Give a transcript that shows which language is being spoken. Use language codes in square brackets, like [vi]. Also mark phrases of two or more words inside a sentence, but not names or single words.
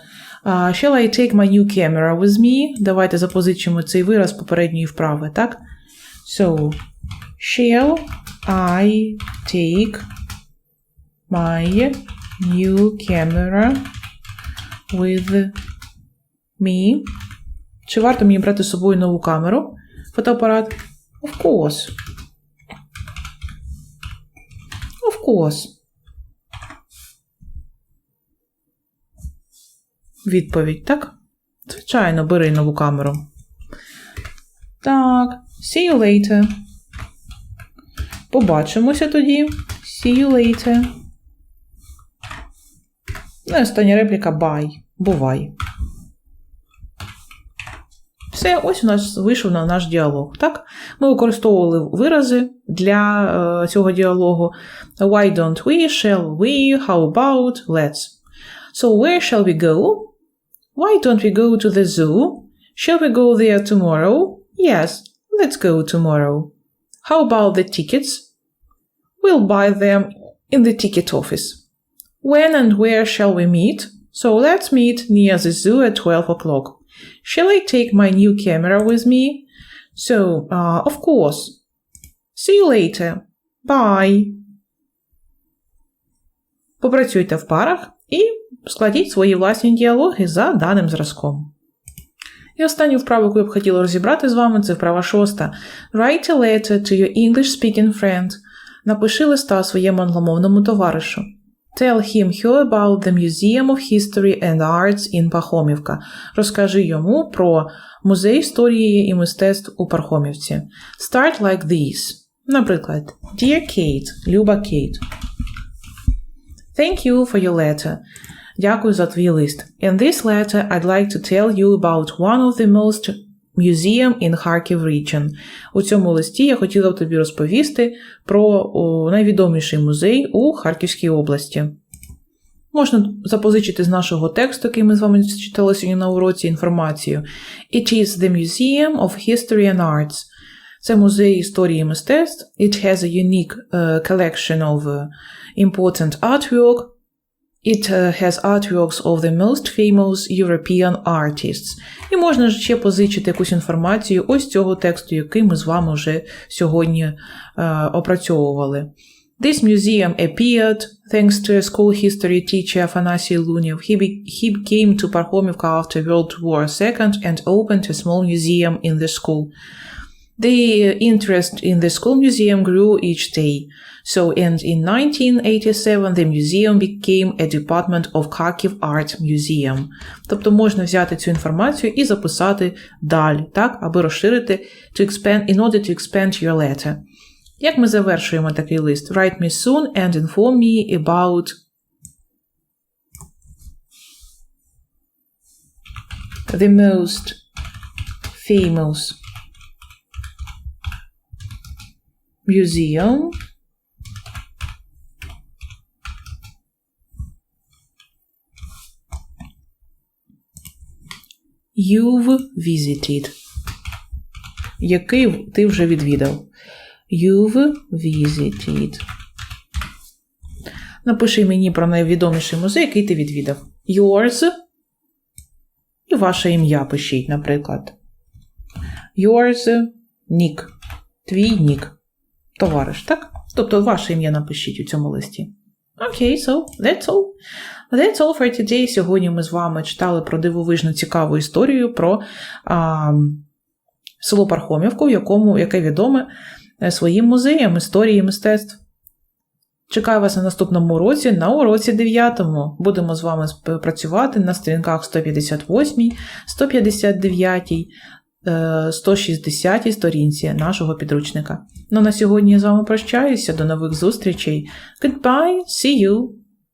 [en] Shall I take my new camera with me? [uk] Давайте запозичимо цей вираз попередньої вправи, так? [en] So, shall I take my new camera with me? [uk] Чи варто мені брати з собою нову камеру, фотоапарат? [en] Of course. Of course. [uk] Відповідь, так? Звичайно, бери нову камеру. Так, [en] see you later. [uk] Побачимося тоді. [en] See you later. [uk] Ну і остання репліка bye. Бувай. Все, ось у нас вийшов на наш діалог, так? Ми використовували вирази для цього діалогу. [en] Why don't we, shall we, how about, let's. So, where shall we go? Why don't we go to the zoo? Shall we go there tomorrow? Yes, let's go tomorrow. How about the tickets? We'll buy them in the ticket office. When and where shall we meet? So let's meet near the zoo at 12 o'clock. Shall I take my new camera with me? So, of course. See you later. Bye. [uk] Попрацюйте в парах і складіть свої власні діалоги за даним зразком. І останню вправу, яку я б хотіла розібрати з вами, це вправа 6. [en] Write a letter to your English-speaking friend. [uk] Напиши листа своєму англомовному товаришу. [en] Tell him her about the Museum of History and Arts in Пархомівка. [uk] Розкажи йому про музей історії і мистецтв у Пархомівці. [en] Start like this. [uk] Наприклад, Dear Kate, Люба Кейт. [en] Thank you for your letter. [uk] Дякую за твій лист. [en] In this letter, I'd like to tell you about one of the most museum in Kharkiv region. [uk] У цьому листі я хотіла б тобі розповісти про найвідоміший музей у Харківській області. Можна запозичити з нашого тексту, який ми з вами читали сьогодні на уроці, інформацію. [en] It is the Museum of History and Arts. [uk] Це музей історії і мистецтв. [en] It has a unique collection of important artwork. It has artworks of the most famous European artists. [uk] І можна ще позичити якусь інформацію ось цього тексту, який ми з вами вже сьогодні опрацьовували. [en] This museum appeared thanks to a school history teacher Афанасій Лунєв. He came to Пархомівка after World War II and opened a small museum in the school. The interest in the school museum grew each day. So, and in 1987 the museum became a department of Kharkiv Art Museum. [uk] Тобто можна взяти цю інформацію і записати далі, так, аби розширити [en] in order to expand your letter. [uk] Як ми завершуємо такий лист? [en] Write me soon and inform me about the most famous museum you've visited. [uk] Який ти вже відвідав. [en] You've visited. [uk] Напиши мені про найвідоміший музей, який ти відвідав. [en] Yours. [uk] І ваше ім'я пишіть, наприклад. Yours. Нік. Твій нік. Товариш, так? Тобто ваше ім'я напишіть у цьому листі. [en] Okay, so that's all. That's all for today. [uk] Сьогодні ми з вами читали про дивовижну цікаву історію про село Пархомівку, яке відоме своїм музеєм історії і мистецтв. Чекаю вас на наступному уроці, на уроці 9-му. Будемо з вами працювати на сторінках 158, 159, 160 сторінці нашого підручника. Ну, на сьогодні я з вами прощаюся. До нових зустрічей. [en] Goodbye, see you!